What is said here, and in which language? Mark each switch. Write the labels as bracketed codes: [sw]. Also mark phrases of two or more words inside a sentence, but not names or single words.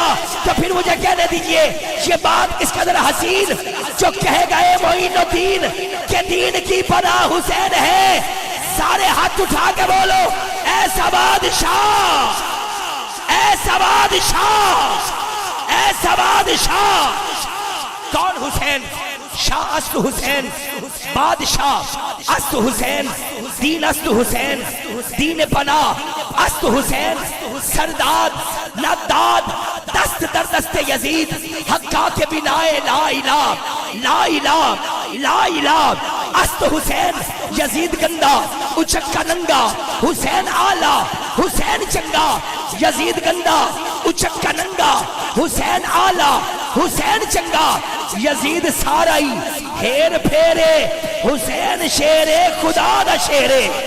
[ur] تو پھر مجھے کہنے دیجئے یہ بات اس قدر حسین، جو کہے گئے معین الدین کہ دین کی پناہ حسین ہے، سارے ہاتھ اٹھا کے بولو ایسا بادشاہ، ایسا بادشاہ، ایسا بادشاہ۔ کون حسین؟ [fa] شاہ است حسین، بادشاہ است حسین، دین است حسین، دین پناہ است حسین، سرداد نداد دست در دست یزید، حقا کے بنائے [ar] لا الہ لا الہ لا الہ [fa] است حسین۔ [pa] یزید گندا اچکا ننگا، حسین آلہ حسین چنگا، یزید گندا اچکا ننگا، حسین آلہ حسین چنگا، یزید سارائی ہیر پھیرے، حسین شیر خدا دا شیرے۔